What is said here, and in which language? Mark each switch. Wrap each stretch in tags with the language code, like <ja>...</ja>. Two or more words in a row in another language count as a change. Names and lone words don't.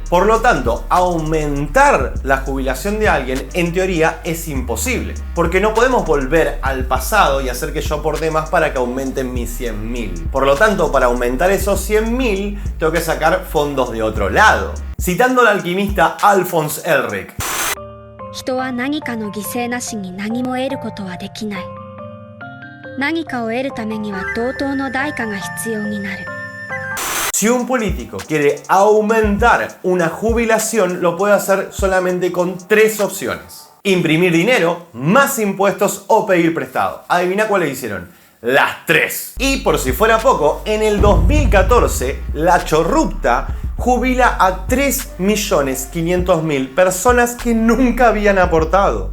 <es>Por lo tanto, aumentar la jubilación de alguien en teoría es imposible, porque no podemos volver al pasado y hacer que yo aporte más para que aumenten mis 100.000. Por lo tanto, para aumentar esos 100.000 tengo que sacar fondos de otro lado. Citando al alquimista Alphonse Elric.</es> <ja>人は何かの犠牲なしに何も得ることはできない。何かを得るためには同等の代価が必要になる。</ja> <es>Si un político quiere aumentar una jubilación, lo puede hacer solamente con 3 opciones. Imprimir dinero, más impuestos o pedir prestado. Adivina cuáles hicieron. Las 3. Y por si fuera poco, en el 2014, la Chorrupta jubila a 3.500.000 personas que nunca habían aportado.</es>